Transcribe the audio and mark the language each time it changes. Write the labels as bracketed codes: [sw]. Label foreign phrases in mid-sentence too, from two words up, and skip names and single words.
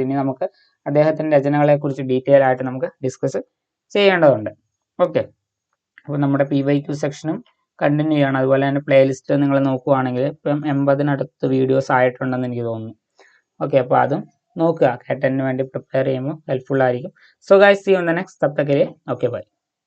[ml] ഇനി നമുക്ക് അദ്ദേഹത്തിൻ്റെ രചനകളെ കുറിച്ച് ഡീറ്റെയിൽ ആയിട്ട് നമുക്ക് ഡിസ്കസ് ചെയ്യേണ്ടതുണ്ട്. ഓക്കെ, അപ്പോൾ നമ്മുടെ PYQ സെക്ഷനും കണ്ടിന്യൂ ചെയ്യണം. അതുപോലെ തന്നെ പ്ലേലിസ്റ്റ് നിങ്ങൾ നോക്കുകയാണെങ്കിൽ ഇപ്പം 80-നടുത്ത് വീഡിയോസ് ആയിട്ടുണ്ടെന്ന് എനിക്ക് തോന്നുന്നു. ഓക്കെ, അപ്പോൾ അതും നോക്കുക, കേട്ടതിന് വേണ്ടി പ്രിപ്പയർ ചെയ്യുമ്പോൾ ഹെൽപ്ഫുൾ ആയിരിക്കും. [en] So guys, See you in the next. [hi] तब तक के लिए [en] okay bye.